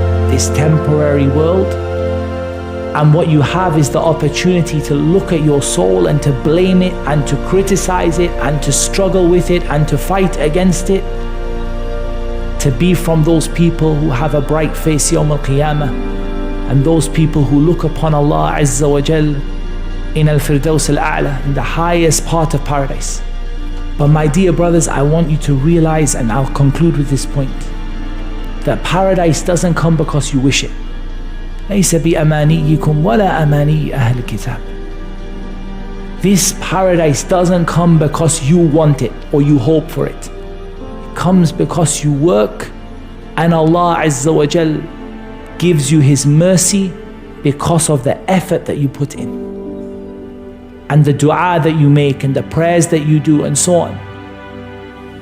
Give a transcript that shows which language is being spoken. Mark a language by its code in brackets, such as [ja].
[en] this temporary world, and what you have is the opportunity to look at your soul and to blame it and to criticize it and to struggle with it and to fight against it, to be from those people who have a bright face Yawm Al-Qiyamah, and those people who look upon Allah Azza wa Jal in Al-Firdaus Al-A'la, in the highest part of paradise. But my dear brothers, I want you to realize, and I'll conclude with this point, that paradise doesn't come because you wish it. [ar] ليس بأمانيكم ولا أماني أهل الكتاب. [en] This paradise doesn't come because you want it or you hope for it. It comes because you work, and Allah Azza wa Jal gives you His mercy because of the effort that you put in, and the dua that you make, and the prayers that you do, and so on.